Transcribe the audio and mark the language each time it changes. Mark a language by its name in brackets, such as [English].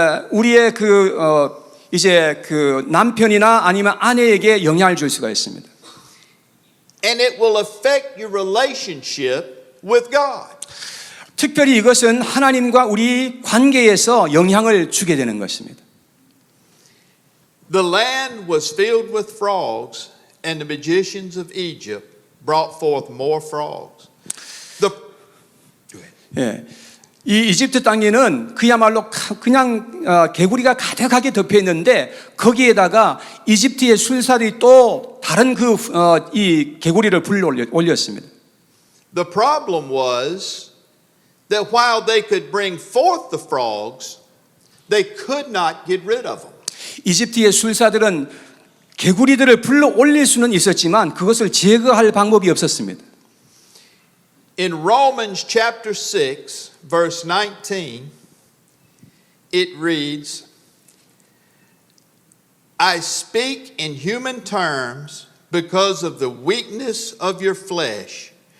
[Korean] 우리의 그 남편이나 아니면 아내에게 영향을 줄 수가 있습니다. [English] And it will affect your relationship with God. [Korean] 특별히 이것은 하나님과 우리 관계에서 영향을 주게 되는 것입니다. [English] The land was filled with frogs, and the magicians of Egypt brought forth more frogs. [Korean] 이 이집트 땅에는 그야말로 그냥 개구리가 가득하게 덮여 있는데 거기에다가 이집트의 술사들이 또 다른 이 개구리를 불러 올렸습니다. [English] The problem was that while they could bring forth the frogs, they could not get rid of them. [Korean] 이집트의 술사들은 개구리들을 불러 올릴 수는 있었지만 그것을 제거할 방법이 없었습니다. [English] In Romans chapter 6, verse 19, it reads, I speak in human terms because of the weakness of your flesh.